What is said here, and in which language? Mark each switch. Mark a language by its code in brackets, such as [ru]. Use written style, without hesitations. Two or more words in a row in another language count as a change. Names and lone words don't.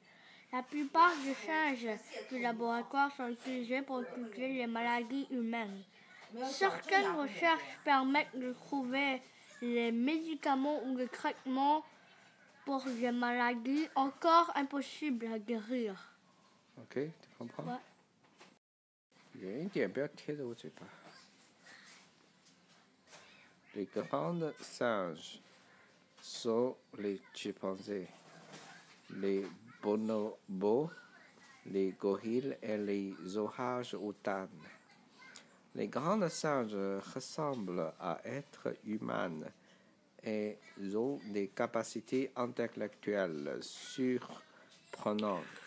[fr] La plupart des singes du laboratoire sont utilisés pour étudier les maladies humaines. Certaines recherches permettent de trouver les médicaments ou les traitements pour des maladies encore impossibles à guérir. Ok, tu comprends? Ouais. [zh] 远一点，不要贴着我嘴巴。 [fr] Les grands singes sont les chimpanzés, les bonobos, les gorilles et les orang-outans. Les grands singes ressemblent à êtres humains et ont des capacités intellectuelles surprenantes.